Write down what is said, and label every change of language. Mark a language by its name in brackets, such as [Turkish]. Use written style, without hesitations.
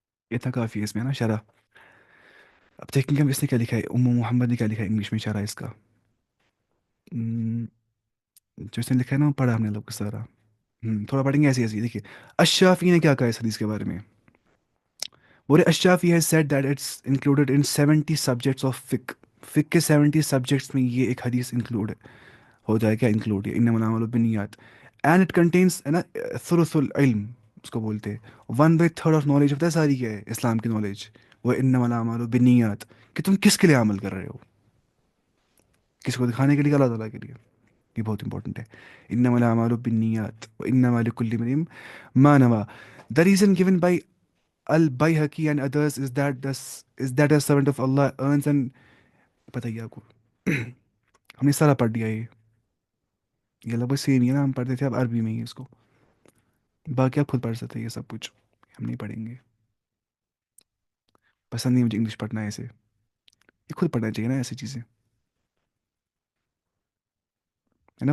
[Urdu] اتنا کافی ہے اس میں نا شرح. اب دیکھیں گے ہم اس نے کیا لکھا ہے، محمد نے کیا لکھا ہے انگلش میں شرح اس کا. ہم، جو اس نے لکھا ہے نا وہ پڑھا ہم نے لوگ کو سارا. تھوڑا پڑھیں گے ایسی ایسی. دیکھیے الشافعی نے کیا کہا ہے اس حدیث کے بارے میں. بولے [English] الشافعی has said that it's included in 70 subjects of fiqh. [Urdu] فقہ کے 70 سبجیکٹس میں یہ ایک حدیث انکلوڈ ہو جائے. کیا انکلوڈ ہے، [Arabic] انما الاعمال بالنیات. [English] and it contains [Urdu] ہے نا [Arabic] ثلث العلم [Urdu] اس کو بولتے ہیں، [English] 1/3 of knowledge. [Urdu] ہوتا ہے ساری کیا ہے اسلام کی نالج. وہ [Arabic] انما الاعمال بالنیات، [Urdu] کہ تم کس کے لیے عمل کر رہے ہو، کس کو دکھانے کے لیے، اللہ تعالیٰ کے لیے. یہ بہت امپورٹنٹ ہے. [Arabic] انما الاعمال بالنیات وانما لكل امرئ ما نوى. [English] The reason given by Al-Bayhaqi and others is that a servant of Allah earns and [Urdu] پتہ ہی ہے آپ کو. ہم نے سارا پڑھ دیا یہ لگ بھگ سیم ہی ہے نا، ہم پڑھتے تھے اب عربی میں ہی اس کو. باقی آپ خود پڑھ سکتے ہیں یہ سب کچھ، ہم نہیں پڑھیں گے، پسند نہیں مجھے انگلش پڑھنا ہے ایسے. یہ خود پڑھنا چاہیے نا ایسی چیزیں، ہے نا.